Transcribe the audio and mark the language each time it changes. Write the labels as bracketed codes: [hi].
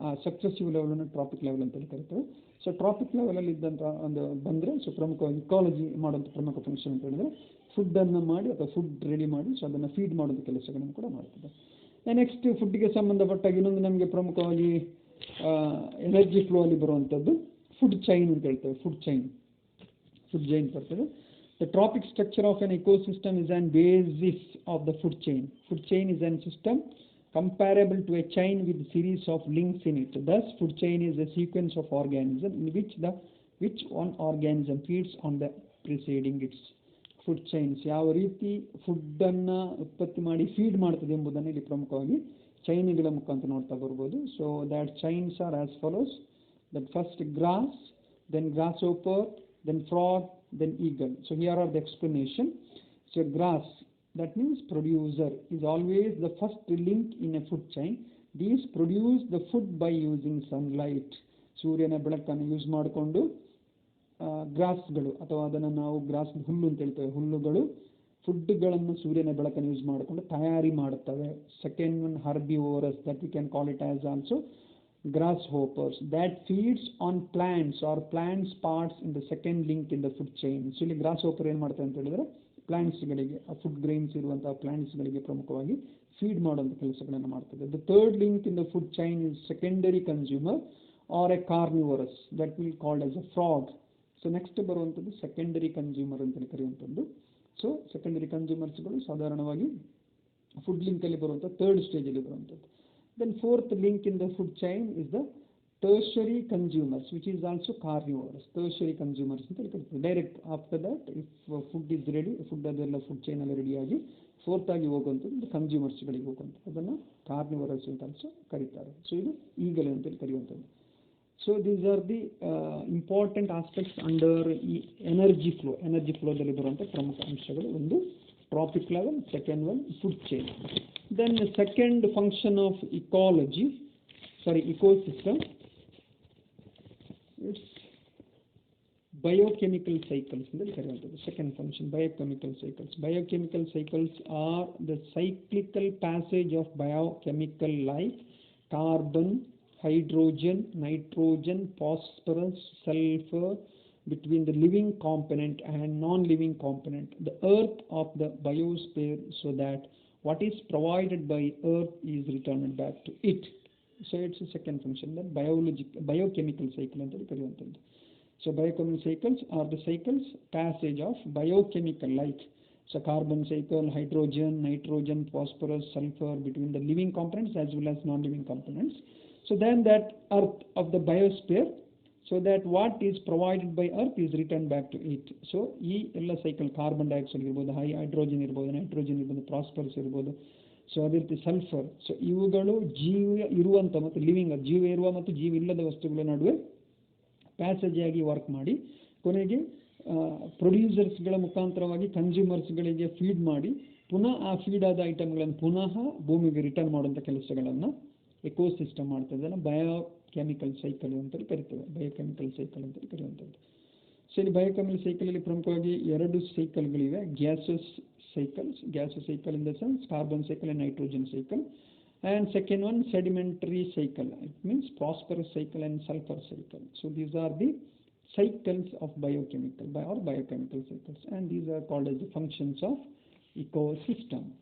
[kn] ಆ successive ಲೆವೆಲನ್ನು trophic level ಅಂತೇಳಿ ಕರಿತೇವೆ. ಸೊ ಟ್ರಾಪಿಕ್ ಲೆವೆಲಲ್ಲಿ ಇದ್ದಂಥ ಒಂದು ಬಂದರೆ ಸೊ ಪ್ರಮುಖವಾಗಿ ಇಕಾಲಜಿ ಮಾಡುವಂಥ ಪ್ರಮುಖ ಫಂಕ್ಷನ್ ಅಂತ ಹೇಳಿದ್ರೆ ಫುಡ್ಡನ್ನು ಮಾಡಿ ಅಥವಾ ಫುಡ್ ರೆಡಿ ಮಾಡಿ ಸೊ ಅದನ್ನು ಫೀಡ್ ಮಾಡೋದು ಕೆಲಸಗಳನ್ನು ಕೂಡ ಮಾಡ್ತದೆ. ನೆಕ್ಸ್ಟ್ ಫುಡ್ಗೆ ಸಂಬಂಧಪಟ್ಟಾಗ ಇನ್ನೊಂದು ನಮಗೆ ಪ್ರಮುಖವಾಗಿ ಎನರ್ಜಿ ಫ್ಲೋ ಅಲ್ಲಿ ಬರುವಂಥದ್ದು ಫುಡ್ ಚೈನ್ ಅಂತ ಹೇಳ್ತೇವೆ. ಫುಡ್ ಚೈನ್ ಬರ್ತದೆ. [en] The tropic structure of an ecosystem is an basis of the food chain. Food chain is a system comparable to a chain with series of links in it. Thus, food chain is a sequence of organisms in which one organism feeds on the preceding its. [kn] Food chains ಯಾವ ರೀತಿ ಫುಡ್ಡನ್ನು ಉತ್ಪತ್ತಿ ಮಾಡಿ feed ಮಾಡ್ತದೆ ಎಂಬುದನ್ನು ಇಲ್ಲಿ ಪ್ರಮುಖವಾಗಿ ಚೈನ್ಗಳ ಮುಖಾಂತರ ನೋಡ್ತಾ ಬರ್ಬೋದು. [en] So that chains are as follows. That first grass, then grasshopper, then frog, then eagle. So here are the explanation. So grass, that means producer, is always the first link in a food chain. These produce the food by using sunlight. [kn] ಸೂರ್ಯನ ಬೆಳಕನ್ನು use ಮಾಡಿಕೊಂಡು ಗ್ರಾಸ್ಗಳು ಅಥವಾ ಅದನ್ನು ನಾವು gross ಹುಲ್ಲು ಅಂತ ಹೇಳ್ತೇವೆ, ಹುಲ್ಲುಗಳು ಫುಡ್ಗಳನ್ನು ಸೂರ್ಯನ ಬೆಳಕನ್ನು ಯೂಸ್ ಮಾಡಿಕೊಂಡು ತಯಾರಿ ಮಾಡುತ್ತವೆ. [en] Second one herbivorous, that we can call it as also grasshoppers, that feeds on plants or plants parts in the second link in the food chain. [kn] So ಇಲ್ಲಿ grasshopper ಏನು ಮಾಡ್ತಾರೆ ಅಂತ ಹೇಳಿದ್ರೆ ಪ್ಲಾಂಟ್ಸ್ಗಳಿಗೆ, ಫುಡ್ ಗ್ರೈನ್ಸ್ ಇರುವಂತಹ ಪ್ಲಾಂಟ್ಸ್ಗಳಿಗೆ ಪ್ರಮುಖವಾಗಿ ಫೀಡ್ ಮಾಡುವಂಥ ಕೆಲಸಗಳನ್ನು ಮಾಡ್ತದೆ. [en] The third link in the food chain is secondary consumer or a carnivorous, that will called as a frog. [kn] So next ಬರುವಂಥದ್ದು ಸೆಕೆಂಡರಿ ಕನ್ಸ್ಯೂಮರ್ ಅಂತೇಳಿ ಕರೆಯುವಂಥದ್ದು. ಸೊ ಸೆಕೆಂಡರಿ ಕನ್ಸ್ಯೂಮರ್ಸ್ಗಳು ಸಾಧಾರಣವಾಗಿ ಫುಡ್ ಲಿಂಕಲ್ಲಿ ಬರುವಂಥ ಥರ್ಡ್ ಸ್ಟೇಜಲ್ಲಿ ಬರುವಂಥದ್ದು. [en] Then fourth link in the food chain is the tertiary consumers, which is also carnivores. [kn] Tertiary consumers ಅಂತ ಹೇಳ್ತಾರೆ. [en] direct after that if food is ready, [kn] food ಅದೆಲ್ಲ food chain ಎಲ್ಲ ರೆಡಿಯಾಗಿ fourth ಆಗಿ ಹೋಗುವಂಥದ್ದು ಕನ್ಸ್ಯೂಮರ್ಸ್ಗಳಿಗೆ ಹೋಗುವಂಥದ್ದು, ಅದನ್ನು ಕಾರ್ನಿವರಸ್ ಅಂತ ಆಲ್ಸೋ ಕರೀತಾರೆ. ಸೊ ಇದು ಈಗಲೇ ಅಂತೇಳಿ ಕರೆಯುವಂಥದ್ದು. [en] so these are the important aspects under [kn] ಈ ಎನರ್ಜಿ ಫ್ಲೋದಲ್ಲಿ ಬರುವಂಥ ಪ್ರಮುಖ ಅಂಶಗಳು. ಒಂದು trophic level, second one food chain. [en] Then the second function of ecosystem, it's biochemical cycles. Second function, biochemical cycles. Biochemical cycles are the cyclical passage of biochemical life, carbon, hydrogen, nitrogen, phosphorus, sulfur, between the living component and non-living component, the earth of the biosphere, so that what is provided by earth is returned back to it. So it's a second function, that biochemical cycle [kn] ಅಂತ ಕರೆಯುವಂಥದ್ದು. [en] So biochemical cycles are the cycles passage of biochemical, like so carbon cycle, hydrogen, nitrogen, phosphorus, sulfur between the living components as well as non-living components. So then that earth of the biosphere, so that what is provided by earth is returned back to it. [kn] So ಈ ಎಲ್ಲ cycle carbon dioxide ಇರ್ಬೋದು, hydrogen ಇರ್ಬೋದು, nitrogen ಇರ್ಬೋದು, phosphorus ಇರ್ಬೋದು, so ಅದೇ ರೀತಿ sulphur. So ಇವುಗಳು ಜೀವ ಇರುವಂಥ ಮತ್ತು ಲಿವಿಂಗ್, ಜೀವ ಇರುವ ಮತ್ತು ಜೀವ ಇಲ್ಲದ ವಸ್ತುಗಳ ನಡುವೆ ಪ್ಯಾಸೇಜ್ ಆಗಿ ವರ್ಕ್ ಮಾಡಿ ಕೊನೆಗೆ ಪ್ರೊಡ್ಯೂಸರ್ಸ್ಗಳ ಮುಖಾಂತರವಾಗಿ ಕನ್ಸ್ಯೂಮರ್ಸ್ಗಳಿಗೆ ಫೀಡ್ ಮಾಡಿ ಪುನಃ ಆ ಫೀಡ್ ಆದ ಐಟಮ್ಗಳನ್ನು ಪುನಃ ಭೂಮಿಗೆ ರಿಟರ್ನ್ ಮಾಡುವಂಥ ಕೆಲಸಗಳನ್ನು ಎಕೋಸಿಸ್ಟಮ್ ಮಾಡ್ತದೆ. ಬಯೋಕೆಮಿಕಲ್ ಸೈಕಲ್ ಅಂತೇಳಿ ಕರಿತೇವೆ, ಬಯೋಕೆಮಿಕಲ್ ಸೈಕಲ್ ಅಂತೇಳಿ ಕರೆಯುವಂಥದ್ದು. ಸೊ ಇಲ್ಲಿ ಬಯೋಕೆಮಿಕಲ್ ಸೈಕಲಲ್ಲಿ ಪ್ರಮುಖವಾಗಿ ಎರಡು ಸೈಕಲ್ಗಳಿವೆ. [en] Gases cycle in the sense carbon cycle and nitrogen cycle, and second one sedimentary cycle, it means phosphorus cycle and sulfur cycle. So these are the cycles of biochemical cycles, and these are called as the functions of ecosystem.